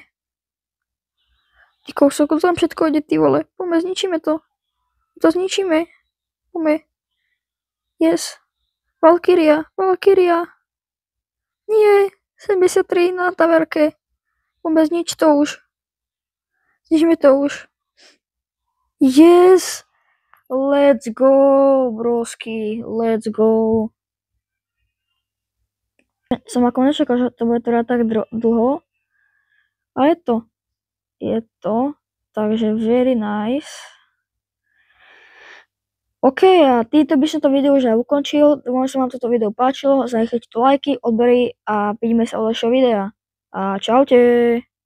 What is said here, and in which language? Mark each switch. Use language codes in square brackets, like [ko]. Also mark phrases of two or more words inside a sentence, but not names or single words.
[sk] Ty kousok, to tam všetko ide, ty vole. Poďme, zničíme to. Poďme. Yes. Valkyria. Nie, 73 na taverke. Poďme, znič to už. Zničíme to už. [en] Yes. Let's go, brosky. Let's go. [sk] Som ako nečakal, že to bude teda tak dlho. A je to. Takže [en] very nice. [sk] OK, a týmto by som to video už aj ukončil. Dúfam, že sa vám toto video páčilo. Zanechajte tu lajky, odbery a vidíme sa u ďalšieho videa. A čaute.